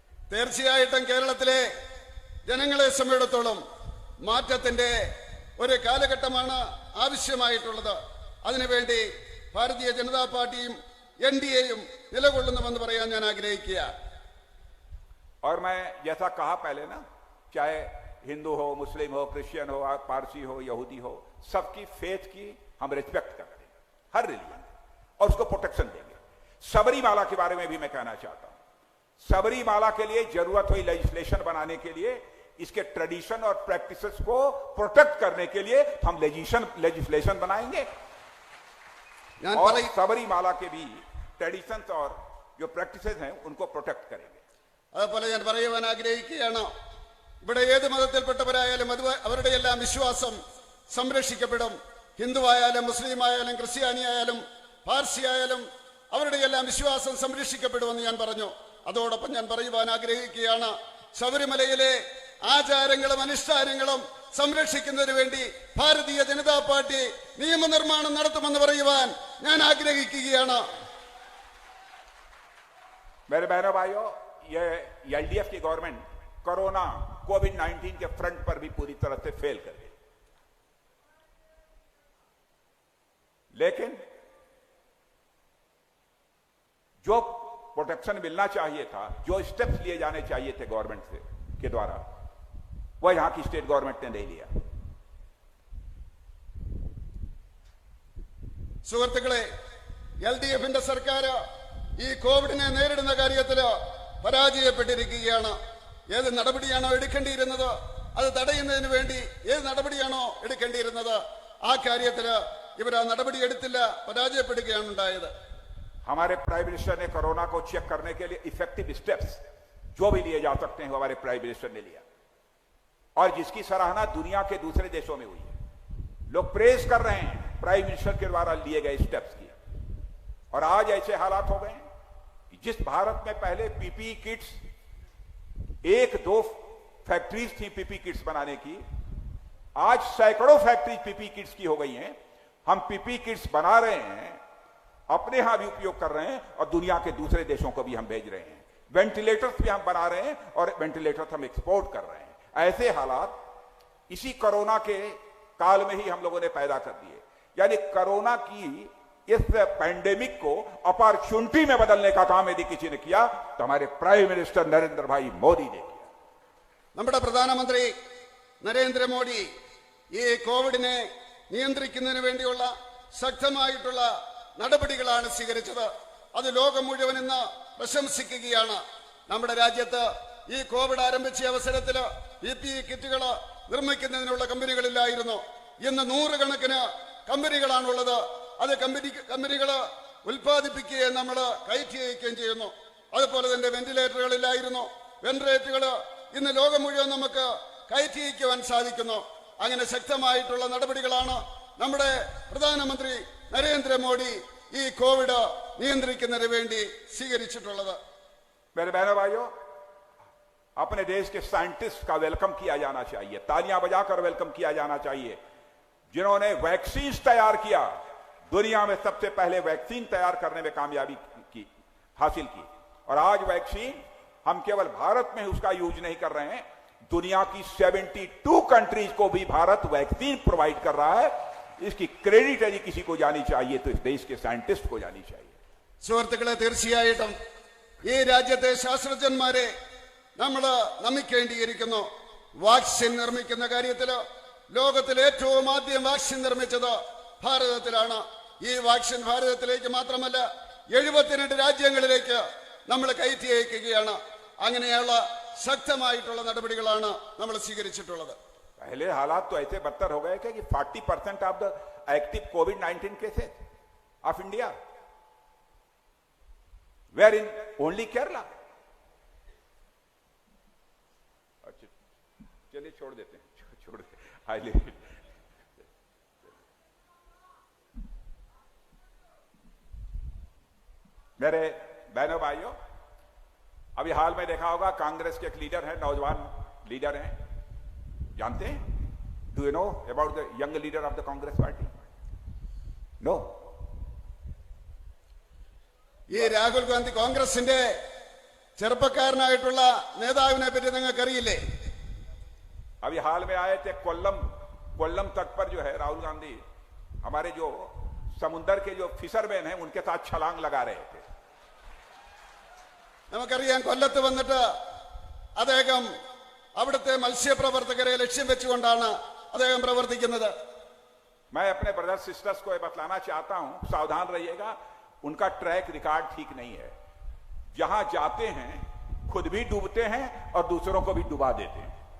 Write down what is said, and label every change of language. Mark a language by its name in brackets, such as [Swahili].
[Malayalam] തീർച്ചയായിട്ടും കേരളത്തിലെ ജനങ്ങളെ സംബന്ധിച്ചിടത്തോളം മാറ്റത്തിന്റെ ഒരു കാലഘട്ടമാണ് ആവശ്യമായിട്ടുള്ളത്. അതിനുവേണ്ടി ഭാരതീയ ജനതാ പാർട്ടിയും NDAയും നിലകൊള്ളുന്നുവെന്ന് പറയാൻ ഞാൻ ആഗ്രഹിക്കുക. [Hindi] और मैं जैसा कहा पहले ना, चाहे हिंदू हो, मुस्लिम हो, क्रिश्चियन हो, पारसी हो, यहूदी हो, सबकी फेथ की हम रिस्पेक्ट करते हैं, हर रिलीजन, और उसको प्रोटेक्शन देंगे. सबरीमाला के बारे में भी मैं कहना चाहता हूं. सबरीमाला के लिए जरूरत हुई लेजिस्लेशन बनाने के लिए, इसके ट्रेडिशन और प्रैक्टिसेस को प्रोटेक्ट करने के लिए हम लेजिस्लेशन बनाएंगे और सबरीमाला के भी ट्रेडिशंस और जो प्रैक्टिसेस हैं उनको प्रोटेक्ट करेंगे. [Malayalam] അതുപോലെ ഞാൻ പറയുവാൻ ആഗ്രഹിക്കുകയാണ്, ഇവിടെ ഏത് മതത്തിൽപ്പെട്ടവരായാലും അവരുടെ എല്ലാം വിശ്വാസം സംരക്ഷിക്കപ്പെടും. ഹിന്ദു ആയാലും മുസ്ലിം ആയാലും ക്രിസ്ത്യാനി ആയാലും പാർസി ആയാലും അവരുടെ എല്ലാം വിശ്വാസം സംരക്ഷിക്കപ്പെടുമെന്ന് ഞാൻ പറഞ്ഞു. അതോടൊപ്പം ഞാൻ പറയുവാൻ ആഗ്രഹിക്കുകയാണ്, ശബരിമലയിലെ ആചാരങ്ങളും അനുഷ്ഠാനങ്ങളും സംരക്ഷിക്കുന്നതിന് വേണ്ടി ഭാരതീയ ജനതാ പാർട്ടി നിയമനിർമ്മാണം നടത്തുമെന്ന് പറയുവാൻ ഞാൻ ആഗ്രഹിക്കുകയാണ്. [Hindi] मेरे बहनों भाइयों, ये LDF की गवर्नमेंट कोरोना कोविड-19 के फ्रंट पर भी पूरी तरह से फेल कर गई, लेकिन जो प्रोटेक्शन मिलना चाहिए था, जो स्टेप्स लिए जाने चाहिए थे गवर्नमेंट से के द्वारा, वह यहां की स्टेट गवर्नमेंट ने नहीं लिया. [Malayalam] സുഹൃത്തുക്കളെ, LDFന്റെ സർക്കാർ ഈ കോവിഡിനെ നേരിടുന്ന കാര്യത്തിൽ പരാജയപ്പെട്ടിരിക്കുകയാണ്. ഏത് നടപടിയാണോ എടുക്കേണ്ടിയിരുന്നത്, അത് തടയുന്നതിന് വേണ്ടി ഏത് നടപടിയാണോ എടുക്കേണ്ടിയിരുന്നത്, ആ കാര്യത്തിൽ ഇവർ ആ നടപടി എടുത്തില്ല, പരാജയപ്പെടുകയാണ് ഉണ്ടായത്. [Hindi] हमारे प्राइम मिनिस्टर ने कोरोना को चेक करने के लिए इफेक्टिव स्टेप्स जो भी लिए जा सकते हैं, हमारे प्राइम मिनिस्टर ने लिया, और जिसकी सराहना दुनिया के दूसरे देशों में हुई है. लोग प्रेज कर रहे हैं प्राइम मिनिस्टर के द्वारा लिए गए स्टेप्स की. और आज ऐसे हालात हो गए कि जिस भारत में पहले PPE किट्स 1-2 फैक्ट्रीज थी PPE किट्स बनाने की, आज सैकड़ों फैक्ट्रीज PPE किट्स की हो गई हैं. हम PPE किट्स बना रहे हैं, अपने यहां भी उपयोग कर रहे हैं, और दुनिया के दूसरे देशों को भी हम भेज रहे हैं. वेंटिलेटर्स भी हम बना रहे हैं और वेंटिलेटर्स हम एक्सपोर्ट कर रहे हैं. ऐसे हालात इसी कोरोना के काल में ही हम लोगों ने पैदा कर दिए। यानी कोरोना की इस पैंडेमिक को अपॉर्चुनिटी में बदलने का काम यदि किसी ने किया तो हमारे प्राइम मिनिस्टर नरेंद्र भाई मोदी ने किया। [Malayalam] നമ്മുടെ പ്രധാനമന്ത്രി നരേന്ദ്രമോദി ഈ കോവിഡിനെ നിയന്ത്രിക്കുന്നതിന് വേണ്ടിയുള്ള ശക്തമായിട്ടുള്ള നടപടികളാണ് സ്വീകരിച്ചത്. അത് ലോകം മുഴുവൻ ഇന്ന് പ്രശംസിക്കുകയാണ്. നമ്മുടെ രാജ്യത്ത് ഈ കോവിഡ് ആരംഭിച്ച അവസരത്തിൽ PPE കിറ്റുകൾ നിർമ്മിക്കുന്നതിനുള്ള കമ്പനികളില്ലായിരുന്നു. ഇന്ന് നൂറുകണക്കിന് കമ്പനികളാണുള്ളത്. അത് കമ്പനികൾ ഉൽപ്പാദിപ്പിക്കുകയും നമ്മൾ കയറ്റി അയക്കുകയും ചെയ്യുന്നു. അതുപോലെ തന്നെ വെന്റിലേറ്ററുകളില്ലായിരുന്നു. വെന്റിലേറ്ററുകൾ ഇന്ന് ലോകം മുഴുവൻ നമുക്ക് കയറ്റി അയക്കുവാൻ സാധിക്കുന്നു. അങ്ങനെ ശക്തമായിട്ടുള്ള നടപടികളാണ് നമ്മുടെ പ്രധാനമന്ത്രി നരേന്ദ്രമോദി ഈ കോവിഡ് നിയന്ത്രിക്കുന്നതിന് വേണ്ടി സ്വീകരിച്ചിട്ടുള്ളത്. [Hindi] मेरे बहनों भाइयों, अपने देश के साइंटिस्ट का वेलकम किया जाना चाहिए, तालियां बजाकर वेलकम किया जाना चाहिए, जिन्होंने वैक्सीन तैयार किया। दुनिया में सबसे पहले वैक्सीन तैयार करने में कामयाबी हासिल की। और आज वैक्सीन हम केवल भारत में उसका यूज नहीं कर रहे हैं, दुनिया की 72 कंट्रीज को भी भारत वैक्सीन प्रोवाइड कर रहा है। इसकी क्रेडिट यदि किसी को जानी चाहिए तो इस देश के साइंटिस्ट को जानी चाहिए। [Malayalam] സുഹൃത്തുക്കളെ, തീർച്ചയായിട്ടും ഈ രാജ്യത്തെ ശാസ്ത്രജ്ഞന്മാരെ നമ്മൾ നമിക്കേണ്ടിയിരിക്കുന്നു. വാക്സിൻ നിർമ്മിക്കുന്ന കാര്യത്തിൽ ലോകത്തിൽ ഏറ്റവും ആദ്യം വാക്സിൻ നിർമ്മിച്ചത് ഭാരതത്തിലാണ്. ഈ വാക്സിൻ ഭാരതത്തിലേക്ക് മാത്രമല്ല 72 രാജ്യങ്ങളിലേക്ക് നമ്മൾ കയറ്റി അയക്കുകയാണ്. അങ്ങനെയുള്ള ശക്തമായിട്ടുള്ള നടപടികളാണ് നമ്മൾ സ്വീകരിച്ചിട്ടുള്ളത്. [Hindi] पहले हालात तो ऐसे बदतर हो गए कि [English] 40% of the active कोविड-19 cases of India were in only Kerala. [Hindi] अच्छा, चलिए छोड़ देते हैं, छोड़ देते हाईली। मेरे बहनों भाइयों, अभी हाल में देखा होगा कांग्रेस के एक लीडर है, नौजवान लीडर हैं, जानते हैं? [English] Do you know about the young leader of the Congress party? No. [Malayalam] ഈ രാഹുൽ ഗാന്ധി കോൺഗ്രസിന്റെ ചെറുപ്പക്കാരനായിട്ടുള്ള നേതാവിനെ പറ്റി നിങ്ങൾക്ക് അറിയില്ലേ? [Hindi] अभी हाल में आए थे कोल्लम तट पर जो है राहुल गांधी हमारे जो समुद्र के जो फिशरमैन हैं उनके साथ छलांग लगा रहे थे। [Malayalam] നമുക്കറിയാം, കൊല്ലത്ത് വന്നിട്ട് അദ്ദേഹം അവിടുത്തെ മത്സ്യപ്രവർത്തകരെ ലക്ഷ്യം വെച്ചുകൊണ്ടാണ് അദ്ദേഹം പ്രവർത്തിക്കുന്നത്. [Hindi] मैं अपने ब्रदर सिस्टर्स को यह बतलाना चाहता हूं, सावधान रहिएगा, उनका ट्रैक रिकॉर्ड ठीक नहीं है। जहां जाते हैं खुद भी डूबते हैं और दूसरों को भी डुबा देते हैं।